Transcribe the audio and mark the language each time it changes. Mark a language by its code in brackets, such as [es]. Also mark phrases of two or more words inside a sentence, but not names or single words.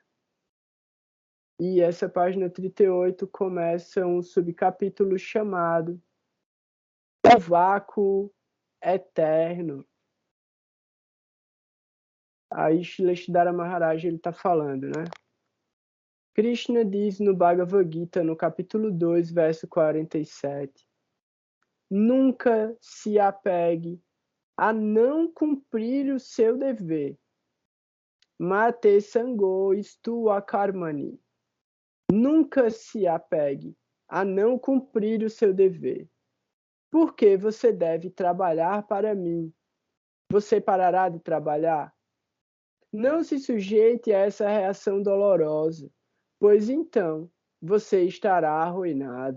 [pt] E essa página 38 começa um subcapítulo chamado O Vácuo Eterno. Aí Shleshdhara Maharaj ele está falando, né? Krishna diz no Bhagavad Gita, no capítulo 2, verso 47, nunca se apegue a não cumprir o seu dever. [sa] मा ते सङ्गोऽस्त्व् अकर्मणि. [pt] Nunca se apegue a não cumprir o seu dever. Porque você deve trabalhar para mim. Você parará de trabalhar? Não se sujeite a essa reação dolorosa, pois então você estará arruinado.